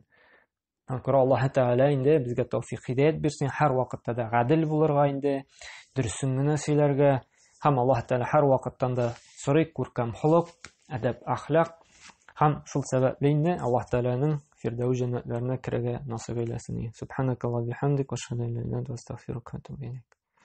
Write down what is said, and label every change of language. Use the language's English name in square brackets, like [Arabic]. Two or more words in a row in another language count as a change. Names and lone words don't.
[Tatar] Анкара Аллаһ Тәгалә инде безгә тәүфыйк хидаят бирсен, һәр вакытта да гадел булырга инде, дөресен генә сөйләргә, һәм Аллаһ Тәгалә һәр вакыттан да сорый күркәм холык, әдәп, әхлак. Һәм шул сәбәпле инде Аллаһ Тәгаләнең Фирдәүс җәннәтләренә керергә насыйп әйләсен. [Arabic] سبحانك الله وبحمدك وأشهد أن لا إله إلا أنت أستغفرك وأتوب إليك.